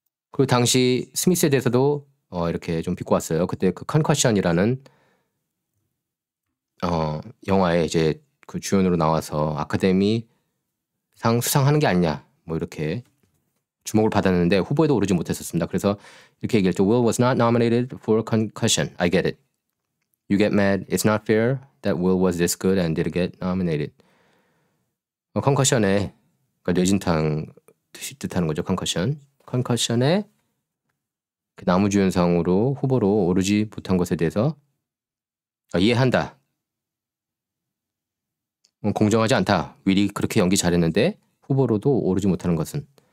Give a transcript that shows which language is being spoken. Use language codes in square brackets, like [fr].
[ko] 그리고 당시 스미스에 대해서도 이렇게 좀 비꼬았어요. 그때 그 컨커션이라는 영화에 이제 그 주연으로 나와서 아카데미 상 수상하는 게 아니냐 뭐 이렇게 주목을 받았는데 후보에도 오르지 못했었습니다. 그래서 이렇게 얘기했죠. [en] Will was not nominated for concussion. I get it. You get mad. It's not fair that Will was this good and didn't get nominated. [ko] 컨커션에 그러니까 뇌진탕 뜻하는 거죠. 컨커션에 그 나무주연상으로 후보로 오르지 못한 것에 대해서 이해한다. 공정하지 않다. 윌이 그렇게 연기 잘했는데 후보로도 오르지 못하는 것은.